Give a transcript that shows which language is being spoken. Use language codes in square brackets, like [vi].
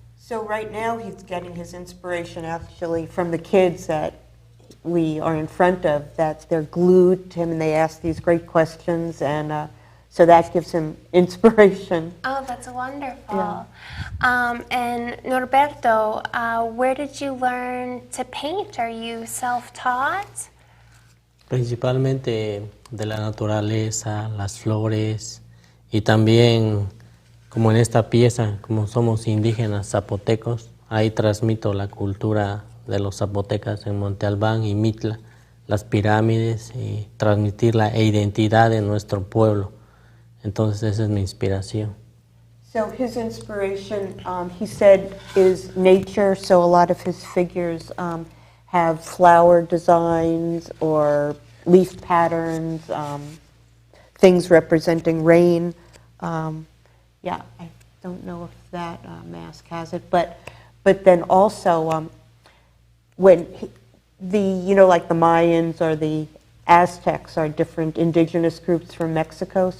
[en] So right now he's getting his inspiration actually from the kids that we are in front of, that they're glued to him and they ask these great questions, and so that gives him inspiration. Oh, that's wonderful. Yeah. And Norberto, where did you learn to paint? Are you self-taught? [es] Principalmente de la naturaleza, las flores, y también, como en esta pieza, como somos indígenas zapotecos, ahí transmito la cultura de los zapotecas en Monte Albán y Mitla, las pirámides, y transmitir la identidad de nuestro pueblo. Entonces esa es mi inspiración. [en] So his inspiration, he said, is nature, so a lot of his figures have flower designs or leaf patterns, things representing rain. Yeah, I don't know if that mask has it, but then also when like the Mayans or the Aztecs are different indigenous groups from Mexico.